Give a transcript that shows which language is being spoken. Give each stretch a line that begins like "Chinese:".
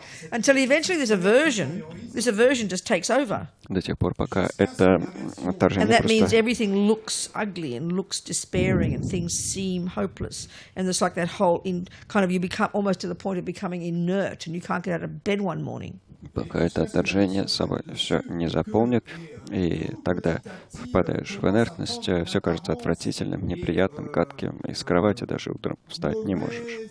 English: Until eventually this aversion just takes over.
Russian: До тех пор, пока это отторжение
English: And that means
Russian: просто...
English: everything looks ugly and looks despairing and things seem hopeless. And there's like that whole, you become almost to the point of becoming inert and you can't get out of bed one morning.
Russian: Пока это отторжение с собой все не заполнит, и тогда впадаешь в инертность, все кажется отвратительным, неприятным, гадким, и с кровати даже утром встать не можешь.